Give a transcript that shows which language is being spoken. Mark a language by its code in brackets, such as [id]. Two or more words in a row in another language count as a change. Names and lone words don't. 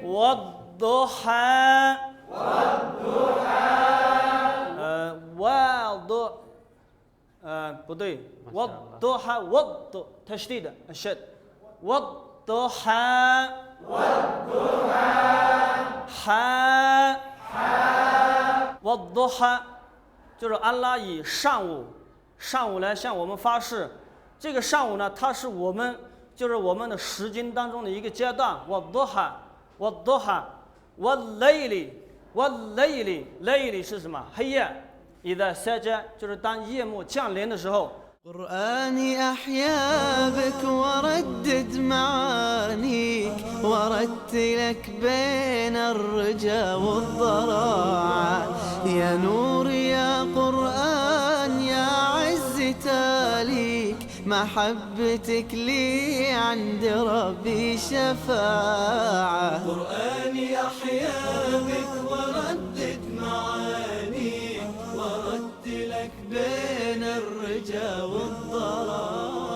[ar] والضحى. والضحى تشديد الشد. والضحى. والضحى [zh] 就是安拉以上午来向我们发誓，这个上午呢，它是我们的时间当中的一个阶段。 [ar] والضحى والليل [zh] 是什么？黑夜。 [ar] إذا سجى [zh] 就是当夜幕降临的时候。 [ar] قرآني أحيا بك وردد معانيك ورتلك بين الرجا والضراعة يا نور يا قرآن يا عز تاليك محبتك لي عند ربي شفاعة قرآني أحيا بك وردد معانيك ورتلك بين الرجا والضراعة.